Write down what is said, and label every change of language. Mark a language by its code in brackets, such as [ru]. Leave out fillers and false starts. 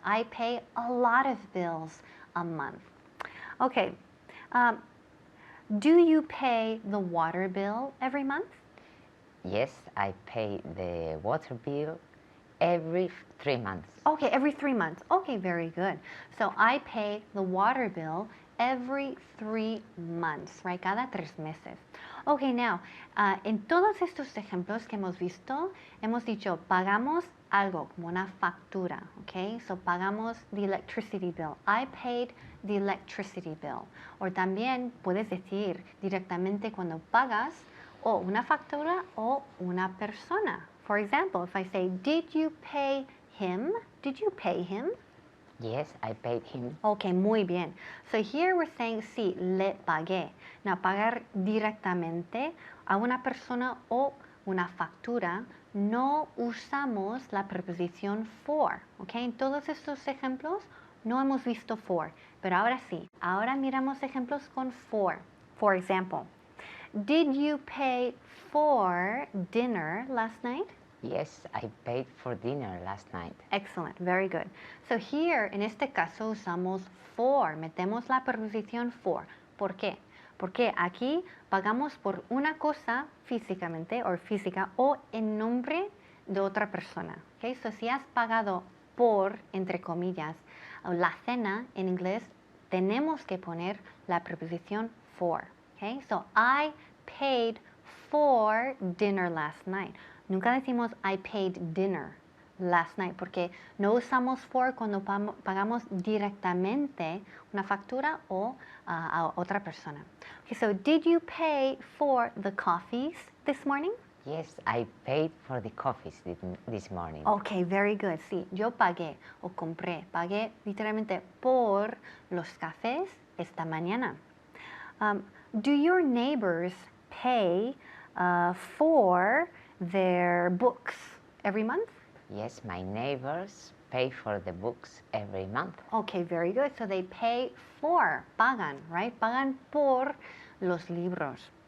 [en] I pay a lot of bills a month. Okay, do you pay the water bill every month? Yes, I pay the water bill every 3 months. Okay, every 3 months. Okay, very good. So I pay the water bill every 3 months, right? [es] Cada 3 meses. Okay, now, en todos estos ejemplos que hemos visto, hemos dicho pagamos algo, como una factura, okay? [en] So [es] pagamos [en] the electricity bill. I paid the electricity bill. [es] O también puedes decir directamente cuando pagas o una factura o una persona. [en] For example, if I say, did you pay him? Did you pay him? Yes, I paid him. Okay, muy bien. So here we're saying, [es] sí, le pagué. Now, pagar directamente a una persona o una factura, no usamos la preposición for. Okay, en todos estos ejemplos no hemos visto for, pero ahora sí. Ahora miramos ejemplos con for. [en] For example, did you pay for dinner last night? Yes, I paid for dinner last night. Excellent, very good. So here, [es] en este caso, usamos for, metemos la preposición for. ¿Por qué? Porque aquí pagamos por una cosa físicamente o física o en nombre de otra persona. Okay? So si has pagado por, entre comillas, la cena en inglés, tenemos que poner la preposición for. Okay? [en] So I paid for dinner last night. [es] Nunca decimos [en] I paid dinner last night [es] porque no usamos for cuando pagamos directamente una factura o a otra persona. [en] Okay, so did you pay for the coffees this morning? Yes, I paid for the coffees this morning. Okay, very good. [es] Sí, yo pagué o compré, pagué literalmente por los cafés esta mañana. [en] Do your neighbors pay for their books every month? Yes, my neighbors pay for the books every month. Okay, very good. So they pay for, pagan, right? [es] Pagan por los libros.